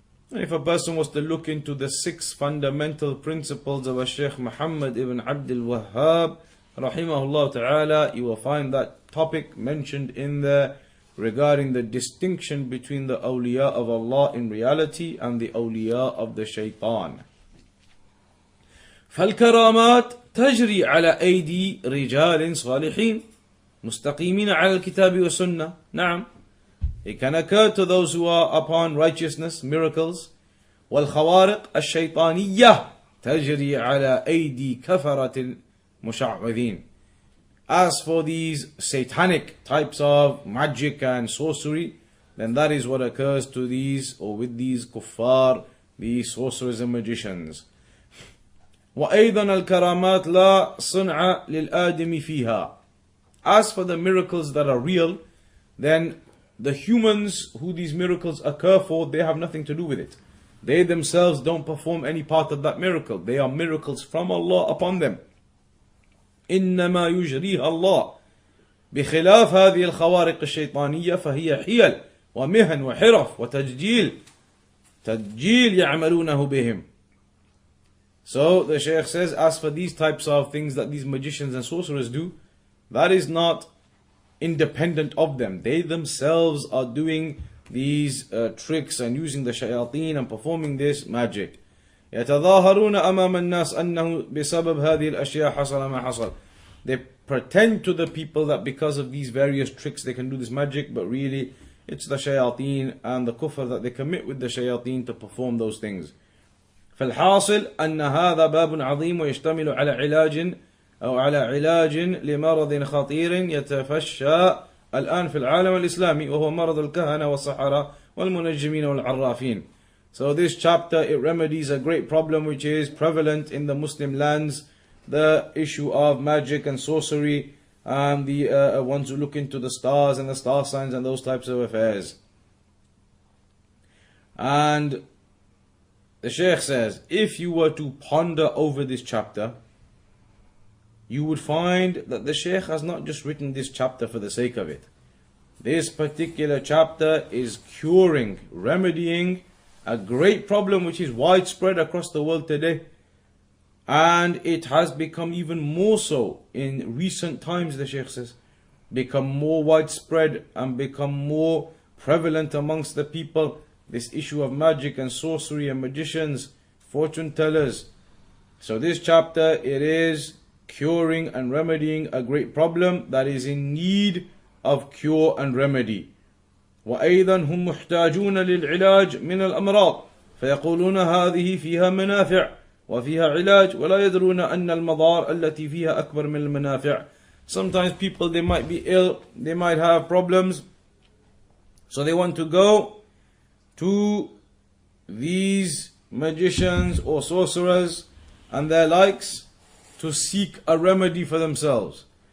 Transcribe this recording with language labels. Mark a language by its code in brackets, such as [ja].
[en] And if a person was to look into the 6 fundamental principles of Shaykh Muhammad ibn Abdul Wahhab, rahimahullah ta'ala, you will find that topic mentioned in there regarding the distinction between the awliya of Allah in reality and the awliya of the shaitan. [ar] فالكرامات تجري على أيدي رجال صالحين مستقيمين على الكتاب والسنة. [en] نعم, it can occur to those who are upon righteousness, miracles. [ar] والخوارق الشيطانية تجري على أيدي كفرة المشعوذين. [en] As for these satanic types of magic and sorcery, then that is what occurs to these, or with these kuffar, these sorcerers and magicians. [ar] وأيضا الكرامات لا صنع للآدم فيها. [en] As for the miracles that are real, then the humans who these miracles occur for, they have nothing to do with it. They themselves don't perform any part of that miracle. They are miracles from Allah upon them. [ar] إنما يجريها الله بخلاف هذه الخوارق الشيطانية فهي حيل ومهن وحرف وتجيل يعملونه بهم. [en] So the Shaykh says, as for these types of things that these magicians and sorcerers do, that is not independent of them. They themselves are doing these tricks and using the shayateen and performing this magic. [ar] يتظاهرون أمام الناس أنه بسبب هذه الأشياء حصل ما حصل. [en] They pretend to the people that because of these various tricks they can do this magic, but really it's the shayateen and the kufr that they commit with the shayateen to perform those things. [ar] فالحاصل أن هذا باب عظيم ويشتمل على علاج أو على علاج لمرض خطير يتفشى الآن في العالم الإسلامي وهو مرض الكهنة والسحرة والمنجمين والعرافين. [en] So this chapter, it remedies a great problem which is prevalent in the Muslim lands, the issue of magic and sorcery, and the ones who look into the stars and the star signs and those types of affairs. And the Shaykh says, if you were to ponder over this chapter, you would find that the Shaykh has not just written this chapter for the sake of it. This particular chapter is curing, remedying a great problem which is widespread across the world today, and it has become even more so in recent times, the Shaykh says, become more widespread and become more prevalent amongst the people, this issue of magic and sorcery and magicians, fortune tellers. So this chapter, it is curing and remedying a great problem that is in need of cure and remedy. [ar] وأيضا هم محتاجون للعلاج من الأمراض فيقولون هذه فيها منافع وفيها علاج ولا يدرون أن المضار التي فيها أكبر من المنافع. [en] Sometimes people, they might be ill, they might have problems, so they want to go to these magicians or sorcerers and their likes to seek a remedy for themselves.